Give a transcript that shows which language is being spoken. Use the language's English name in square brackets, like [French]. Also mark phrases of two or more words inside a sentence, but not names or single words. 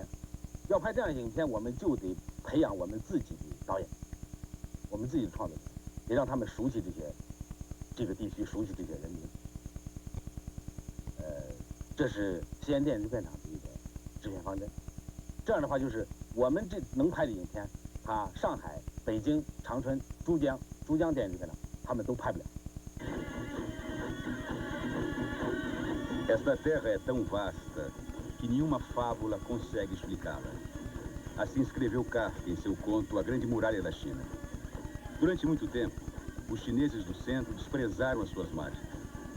[Chinese] 要拍这样一些影片，我们就得培养我们自己的导演，我们自己的创作者，也让他们熟悉这个地区，熟悉这些人民。这是西安电影制片厂的一个制片方针。这样的话，就是我们这能拍的影片，它上海、北京、长春、珠江电影制片厂，他们都拍不了。 [Portuguese] Esta terra é tão vasta que nenhuma fábula consegue explicá-la. Assim escreveu Kafka em seu conto A Grande Muralha da China. Durante muito tempo, os chineses do centro desprezaram as suas margens.